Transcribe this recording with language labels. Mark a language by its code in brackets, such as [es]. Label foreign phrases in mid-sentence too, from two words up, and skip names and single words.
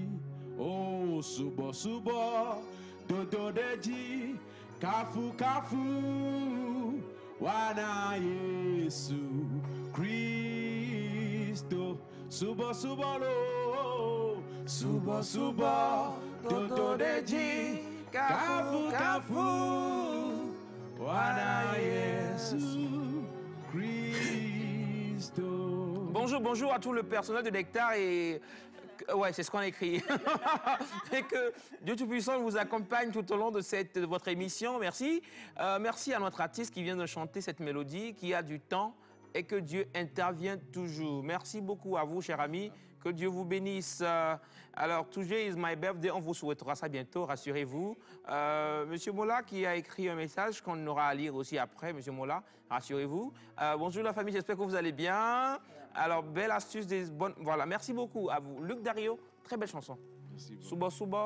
[ee] Oh, Subo Subo, Dodo Deji, Kafu Kafu, Wana Yesu. Cristo, Subo Subo lo, Subo Subo, Dodo Deji, Kafu Kafu, Wana Yesu Cristo. [fr] Bonjour à tout le personnel de Nectar et Ouais, c'est ce qu'on a écrit. Et que Dieu Tout-Puissant vous accompagne tout au long de votre émission. Merci. Merci à notre artiste qui vient de chanter cette mélodie, qui a du temps et que Dieu intervient toujours. Merci beaucoup à vous, chers amis. Que Dieu vous bénisse. Alors, [en] today is my birthday. [fr] On vous souhaitera ça bientôt, rassurez-vous. Monsieur Mola qui a écrit un message qu'on aura à lire aussi après. Monsieur Mola, rassurez-vous. Bonjour la famille, j'espère que vous allez bien. Alors, belle astuce des bonnes... Voilà, merci beaucoup à vous. Luc Dario, très belle chanson. Merci beaucoup. [ee] Suba Suba.